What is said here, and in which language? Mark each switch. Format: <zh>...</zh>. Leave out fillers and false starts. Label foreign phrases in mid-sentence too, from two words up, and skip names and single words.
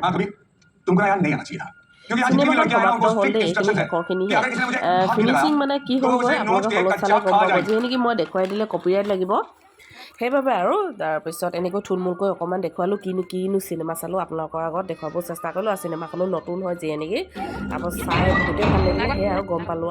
<hi>हाँ कभी तुमको यार नहीं आना चाहिए था।</hi> <as>চিনেমাখন সমাপ্ত হ'ল দেই, এইখিনি শেষৰখিনিহে। ফিনিচিং মানে কি হ'লগৈ আপোনালোকে হলত চালে গম পাব। যিয়ে নেকি মই দেখুৱাই দিলে কপিৰাইট লাগিব, সেইবাবে আৰু। তাৰপিছত এনেকৈ থুলমূলকৈ অকণমান দেখুৱালোঁ, কিনো চিনেমা চালোঁ আপোনালোকৰ আগত দেখুৱাব চেষ্টা কৰিলোঁ। আৰু চিনেমাখনো নতুন হয় যিয়ে নেকি, তাৰপাছত চাই বহুতেই ভাল লাগিলে, সেয়াই আৰু গম পালোঁ।</as>